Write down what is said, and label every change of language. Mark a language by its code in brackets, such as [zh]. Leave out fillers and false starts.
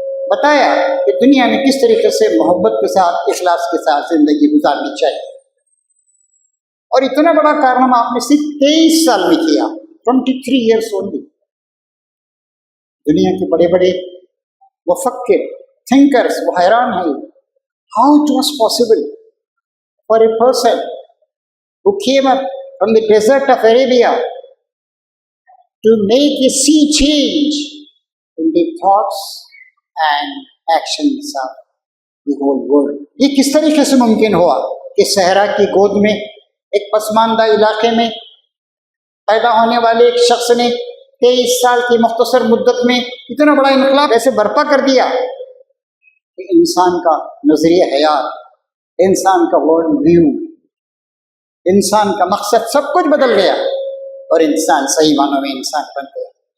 [ur] بتایا کہ دنیا میں کس طریقے سے محبت کے ساتھ، اخلاص کے ساتھ زندگی گزارنی چاہیے۔ اور اتنا بڑا کارنامہ آپ نے صرف 23 سال میں کیا، [en] 23 years only. [ur] دنیا کے بڑے بڑے مفکر، تھنکرز وہ حیران ہیں [en] How it was possible for a person who came up from the desert of Arabia to make a sea change in the thoughts and actions of the whole world. [ur] یہ کس طریقے سے ممکن ہوا کہ صحرا کی گود میں ایک پسماندہ علاقے میں پیدا ہونے والے ایک شخص نے 23 سال کی مختصر مدت میں اتنا بڑا انقلاب ایسے برپا کر دیا کہ انسان کا نظریہ حیات، انسان کا ورلڈ ویو، انسان کا مقصد سب کچھ بدل گیا اور انسان صحیح معنوں میں انسان بن گیا.